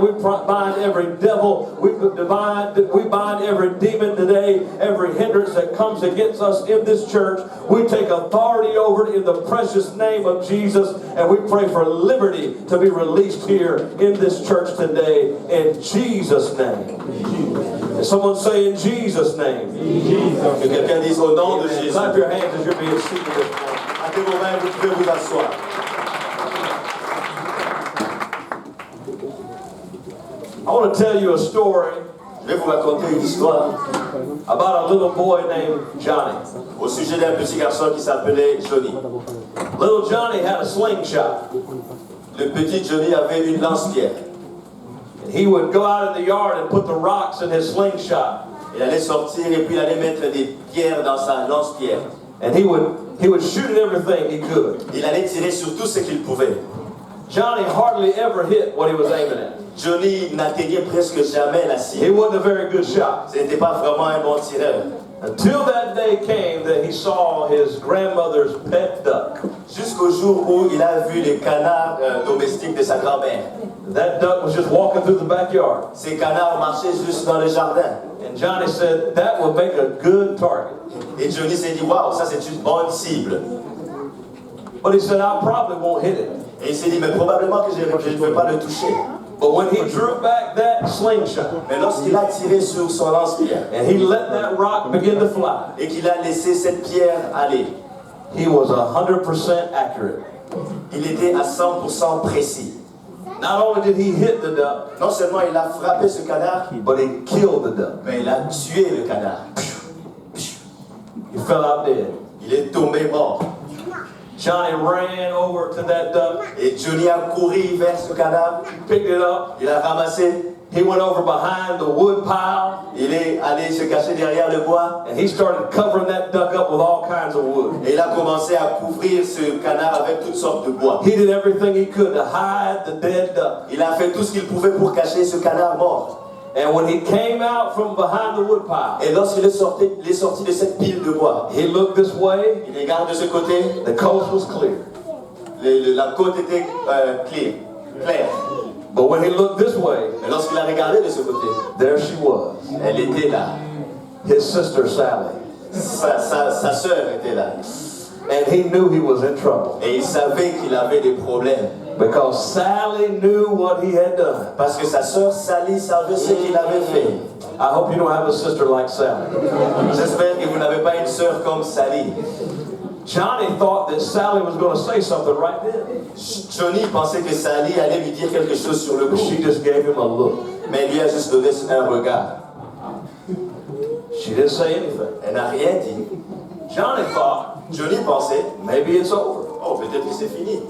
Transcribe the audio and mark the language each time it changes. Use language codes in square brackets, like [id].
[en] We bind every devil. We bind every demon today, every hindrance that comes against us in this church. We take authority over it in the precious name of Jesus, and we pray for liberty to be released here in this church today in Jesus' name. And someone say in Jesus' name. [fr] Que quelqu'un dise au nom de Jésus. [en] Clap your hands as you're being seated this morning. [fr] Battez vos mains, vous pouvez vous asseoir. [en] I want to tell you a story [fr] Je vais vous raconter une histoire [en] about a little boy named Johnny. [fr] au sujet d'un petit garçon qui s'appelait Johnny. [en] Little Johnny had a slingshot. [fr] Le petit Johnny avait une lance-pierre. [en] He would go out in the yard and put the rocks in his slingshot. [fr] Il allait sortir et puis il allait mettre des pierres dans sa lance-pierre. [en] And he would shoot at everything he could. [fr] Il allait tirer sur tout ce qu'il pouvait. [en] Johnny hardly ever hit what he was aiming at. [fr] Johnny n'atteignait presque jamais la [en] He [fr] cible. [en] wasn't a very good shot. [fr] Ce n'était pas vraiment un bon tireur. [en] Until that day came that he saw his grandmother's pet duck. [fr] Jusqu'au jour où il a vu les canards domestiques de sa grand-mère. [en] That duck was just walking through the backyard. [fr] Ces canards marchaient juste dans le jardin. [en] And Johnny said, that will make a good target. [fr] Et Johnny s'est dit, waouh, ça c'est une bonne cible. [en] But he said, I probably won't hit it. [fr] Et il s'est dit, mais probablement que je ne vais pas le toucher. [en] But when he drew back that slingshot, [fr] Mais lorsqu'il a tiré sur son lance-pierre [en] and he let that rock begin to fly, [fr] et qu'il a laissé cette pierre aller, [en] he was 100% accurate. [fr] il était à 100% précis. [en] Not only did he hit the duck, [fr] Non seulement il a frappé ce canard, [en] but he killed the duck. [fr] mais il a tué le canard. [en] He fell out dead. [fr] Il est tombé mort. [en] Johnny ran over to that duck, [fr] Et Johnny a couru vers ce canard, [en] picked it up. [fr] il a ramassé, [en] He went over behind the wood pile, [fr] il est allé se cacher derrière le bois, [en] and he started covering that duck up with all kinds of wood. [fr] et il a commencé à couvrir ce canard avec toutes sortes de bois. [en] He did everything he could to hide the dead duck. [fr] Il a fait tout ce qu'il pouvait pour cacher ce canard mort. [en] And when he came out from behind the wood pile, [fr] Et lorsqu'il est sorti de cette pile de bois, [en] he looked this way. [fr] il regarde de ce côté, [en] The coast was clear. [fr] la côte était claire. [en] But when he looked this way, [fr] Et lorsqu'il a regardé de ce côté, [en] there she was, [fr] elle était là. [en] his sister Sally. [fr] Sa sœur était là. [en] And he knew he was in trouble [fr] Et il savait qu'il avait des problèmes. [en] because Sally knew what he had done. [fr] Parce que sa sœur Sally savait ce qu'il avait fait. [en] I hope you don't have a sister like Sally. [fr] J'espère que vous n'avez pas une sœur comme Sally. [en] Johnny thought that Sally was going to say something right then. [fr] Johnny pensait que Sally allait lui dire quelque chose sur le [en] But [fr] coup. [en] she just gave him a look. [fr] Mais elle lui a juste donné un regard. [en] She didn't say anything. [fr] Elle n'a rien dit. [en] Johnny thought, [fr] Johnny pensait, [en] maybe it's over. [fr] oh, peut-être que c'est fini.